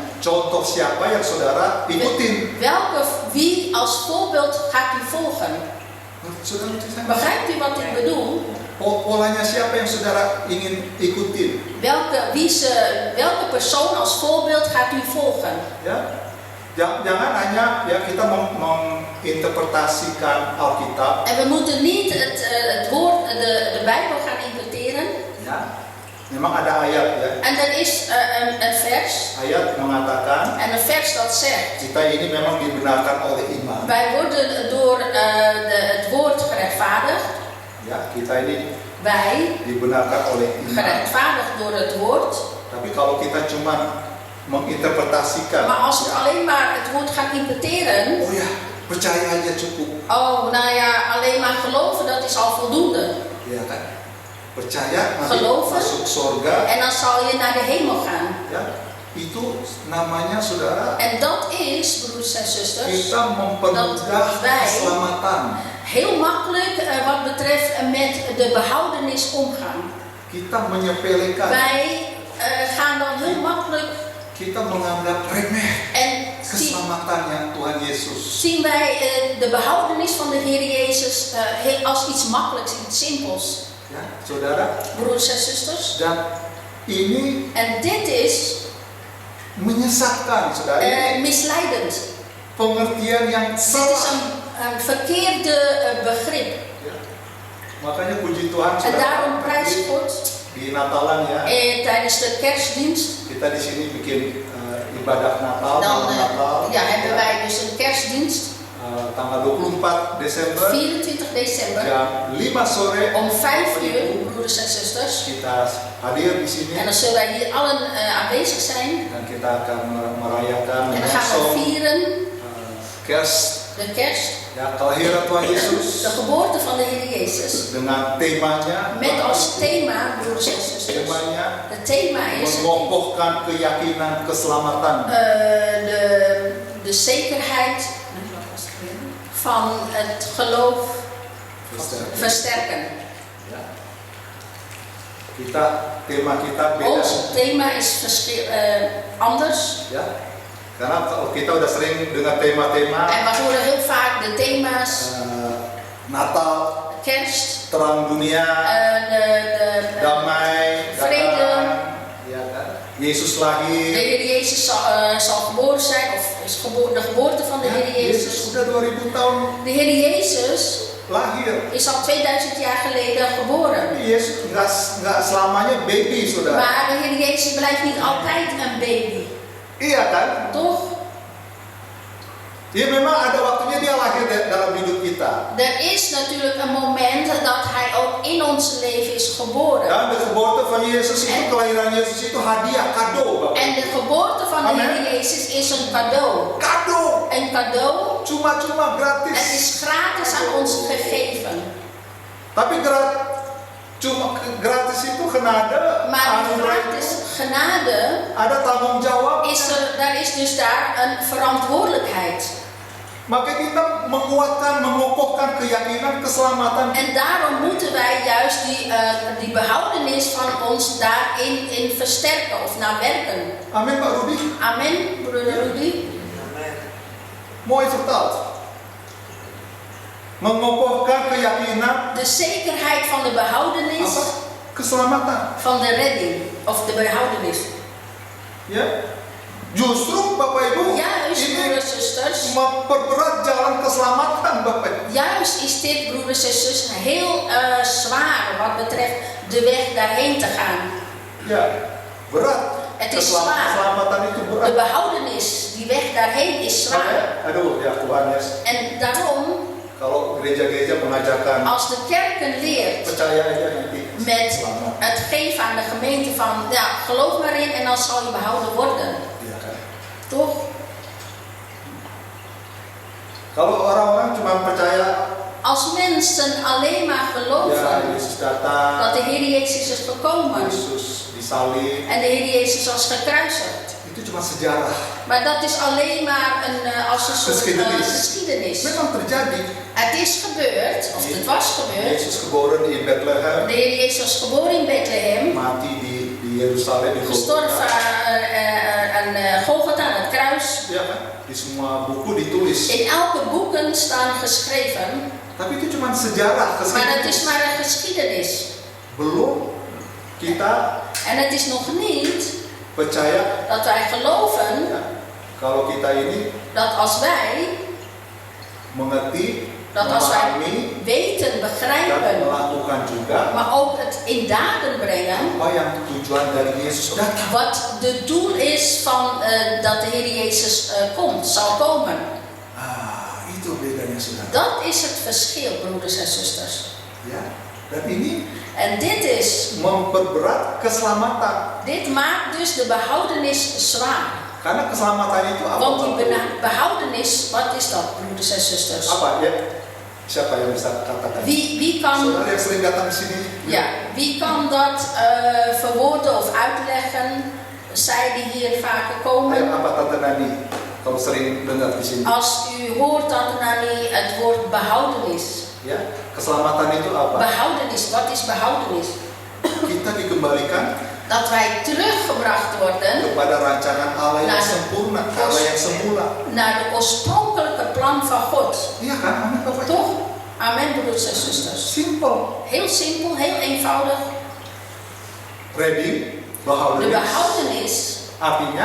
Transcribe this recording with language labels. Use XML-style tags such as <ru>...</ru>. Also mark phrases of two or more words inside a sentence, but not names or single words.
<id>Contoh siapa yang saudara ikutin?</id> <nl>Wie als voorbeeld gaat u volgen?</nl> <id>Saudara,</id> <nl>Begrijpt u wat ik bedoel?</nl> <id>polanya siapa yang saudara ingin ikutin?</id> <nl>Welke persoon als voorbeeld gaat u volgen?</nl> <id>Ya, jangan hanya ya kita menginterpretasikan Alkitab.</id> <nl>En we moeten niet het woord, de Bijbel gaan interpreteren.</nl> <id>Ya, memang ada ayat ya.</id> <nl>En er is een vers.</nl> <id>Ayat mengatakan</id> <nl>En een vers dat zegt:</nl> <id>kita ini memang dibenarkan oleh iman.</id> <nl>wij worden door het woord gerechtvaardigd.</nl> <id>Ya, kita ini</id> <nl>Wij</nl> <id>dibenarkan oleh iman.</id> <nl>gerechtvaardigd door het woord.</nl> <id>Tapi kalau kita cuma menginterpretasikan,</id> <nl>Maar als we alleen maar het woord gaan interpreteren.</nl> <id>oh ya, percaya aja cukup.</id> <nl>Oh, nou ja, alleen maar geloven, dat is al voldoende.</nl> <id>Ya kan? Percaya nanti</id> <nl>Geloven.</nl> <id>masuk surga.</id> <nl>En dan zal je naar de hemel gaan.</nl> <id>Ya, itu namanya saudara.</id> <nl>En dat is, broers en zusters,</nl> <id>Kita mempermudah</id> <nl>wij-</nl> <id>keselamatan.</id> <nl>heel makkelijk wat betreft met de behoudenis omgaan.</nl> <id>Kita menyepelekan.</id> <nl>Wij gaan dan heel makkelijk</nl> <id>Kita menganggap remeh</id> <nl>en</nl> <id>keselamatannya Tuhan Yesus.</id> <nl>zien wij de behoudenis van de Heer Jezus als iets makkelijks, iets simpels.</nl> <id>Ya, saudara.</id> <nl>Broers en zusters.</nl> <id>Dan ini</id> <nl>En dit is</nl> <id>menyesatkan, saudara. Ini</id> <nl>misleidend.</nl> <id>pengertian yang</id> <nl>Dit is</nl> <id>salah.</id> <nl>een verkeerde begrip.</nl> <id>Ya. Makanya puji Tuhan,</id> <nl>En</nl> <id>saudara.</id> <nl>daarom prijs God.</nl> <id>Di Natalan ya,</id> <nl>Tijdens de kerstdienst.</nl> <id>kita di sini bikin ibadah Natal,</id> <nl>Dan</nl> <id>malam Natal.</id> <nl>hebben wij dus een kerstdienst.</nl> <id>Tanggal 24 Desember</id> <nl>24 december.</nl> <id>jam 5 sore</id> <nl>Om 5 uur, broeders en zusters.</nl> <id>kita hadir di sini</id> <nl>En dan zullen wij hier allen aanwezig zijn.</nl> <id>dan kita akan merayakan</id> <nl>En dan gaan we</nl> <id>menyongsong</id> <nl>vieren kerst, de kerst.</nl> <id>ya kelahiran Tuhan Yesus</id> <nl>De geboorte van de Heer Jezus.</nl> <id>dengan temanya.</id> <nl>Met als thema, broeders en zusters.</nl> <id>Temanya</id> <nl>Het thema is</nl> <id>mengokohkan keyakinan keselamatan.</id> <nl>de zekerheid van het geloof versterken.</nl> <id>Ya. Tema kita beda.</id> <nl>Ons thema is anders.</nl> <id>Ya. Karena kalau kita udah sering dengar tema-tema</id> <nl>En we horen heel vaak de thema's</nl> <id>Natal,</id> <nl>kerst,</nl> <id>terang dunia, damai,</id> <nl>vrede.</nl> <id>datang, ya kan? Yesus</id> <nl>De</nl> <id>lahir.</id> <nl>Heer Jezus zal geboren zijn, of is de geboorte van de Heer</nl> <id>Yesus</id> <nl>Jezus.</nl> <id>sudah 2000 tahun</id> <nl>De Heer Jezus</nl> <id>lahir.</id> <nl>is al 2000 jaar geleden geboren.</nl> <id>Yesus nggak selamanya baby, saudara.</id> <nl>Maar de Heer Jezus blijft niet altijd een baby.</nl> <id>Iya kan?</id> <nl>Toch?</nl> <id>Ya memang ada waktunya dia lahir dalam hidup kita.</id> <nl>Er is natuurlijk een moment dat Hij ook in ons leven is geboren. Dan de geboorte van</nl> <id>Yesus itu, kelahiran Yesus itu hadiah, kado, Bapak.</id> <nl>En de geboorte van de Amen. Heer Jezus is een cadeau.</nl> <id>Kado,</id> <nl>Een cadeau.</nl> <id>cuma-cuma</id> <nl>Het gratis. is gratis aan ons gegeven.</nl> <id>Tapi gratis itu genade,</id> <nl>Maar</nl> <id>anugerah</id> <nl>gratis</nl> <id>itu</id> <nl>genade</nl> <id>ada tanggung jawab.</id> <nl>daar is dus daar een verantwoordelijkheid.</nl> <id>Maka kita menguatkan, mengokohkan keyakinan keselamatan.</id> <nl>En daarom moeten wij juist die behoudenis van ons daarin versterken of naar werken.</nl> <id>Amin, Pak Rudi.</id> <nl>Amen, broeder Rudy. Mooi vertaald.</nl> <id>Mengokohkan keyakinan</id> <nl>De zekerheid van de behoudenis</nl> <id>apa? Keselamatan.</id> <nl>van de redding of de behoudenis.</nl> <id>Ya. Justru Bapak Ibu,</id> <nl>Juist,</nl> <id>ini</id> <nl>broeders en zusters.</nl> <id>memperberat jalan keselamatan, Bapak Ibu.</id> <nl>Juist is dit, broeders en zusters, heel zwaar wat betreft de weg daarheen te gaan.</nl> <id>Ya, berat.</id> <nl>Het is zwaar.</nl> <id>Keselamatan itu</id> <nl>De</nl> <id>berat.</id> <nl>behoudenis, die weg daarheen is zwaar.</nl> <id>Aduh, ya Tuhan ya.</id> <nl>En daarom,</nl> <id>Kalau gereja-gereja mengajarkan</id> <nl>als de kerken leert</nl> <id>percaya aja nanti</id> <nl>met</nl> <id>selamat.</id> <nl>het geven aan de gemeente van, ja, geloof maar in en dan zal je behouden worden.</nl> <id>Ya kan?</id> <nl>Toch?</nl> <id>Kalau orang-orang cuma percaya</id> <nl>Als mensen alleen maar</nl> <id>ya</id> <nl>geloven</nl> <id>Yesus datang,</id> <nl>dat de Heer Jezus is gekomen</nl> <id>Yesus disalib,</id> <nl>en de Heer Jezus was gekruisigd.</nl> <id>itu cuma sejarah.</id> <nl>Maar dat is alleen maar als een soort Geschiedenis. geschiedenis.</nl> <id>Memang terjadi.</id> <nl>Het is gebeurd, of het was gebeurd.</nl> <id>Yesus geboren di Bethlehem,</id> <nl>De Heer Jezus was geboren in Bethlehem,</nl> <id>mati di Yerusalem, di</id> <nl>gestorven aan Golgotha, aan het kruis.</nl> <id>Ya kan? Di semua buku ditulis.</id> <nl>In elke boeken staan geschreven,</nl> <id>Tapi itu cuma sejarah,</id> <nl>maar het is geschiedenis. maar een geschiedenis.</nl> <id>Belum kita</id> <nl>En het is nog niet</nl> <id>percaya</id> <nl>dat wij geloven</nl> <id>ya, kalau kita ini</id> <nl>dat als wij</nl> <id>mengerti,</id> <nl>Dat als wij</nl> <id>memahami,</id> <nl>weten,</nl> <id>dan</id> <nl>begrijpen,</nl> <id>melakukan juga</id> <nl>maar ook het in daden brengen,</nl> <id>apa yang tujuan dari Yesus datang.</id> <nl>wat de doel is van dat de Heer Jezus komt, zal komen.</nl> <id>Itu bedanya saudara.</id> <nl>Dat is het verschil, broeders en zusters.</nl> <id>Ya, dan ini</id> <nl>En dit is,</nl> <id>memperberat keselamatan.</id> <nl>dit maakt dus de behoudenis zwaar.</nl> <id>Karena keselamatan itu apa?</id> <nl>Want die behoudenis, wat is dat, broeders en zusters?</nl> <id>Apa ya? Siapa yang bisa katakan?</id> <nl>Wie kan,</nl> <id>Saudara yang sering datang ke sini.</id> <nl>ja, wie kan dat verwoorden of uitleggen? Zij die hier vaker</nl> <id>Ayo,</id> <nl>komen.</nl> <id>apa Tante Nani? Kalau sering dengar di sini.</id> <nl>Als u hoort, Tante Nani, het woord behoudenis.</nl> <id>Ya, keselamatan itu apa?</id> <nl>Behoudenis, wat is behoudenis?</nl> <id>Kita dikembalikan</id> <nl>Dat wij teruggebracht worden</nl> <id>kepada rancangan Allah yang Nah, sempurna, Allah yang semula.</id> <nl>naar de oorspronkelijke plan van God.</nl> <id>Iya kan? Amin Bapak.</id> <nl>Toch? Amen, broeders en zusters.</nl> <id>Simpel.</id> <nl>Heel simpel, heel eenvoudig.</nl> <en>Ready,</en> <nl>De behoudenis. behoudenis</nl> <id>Artinya</id>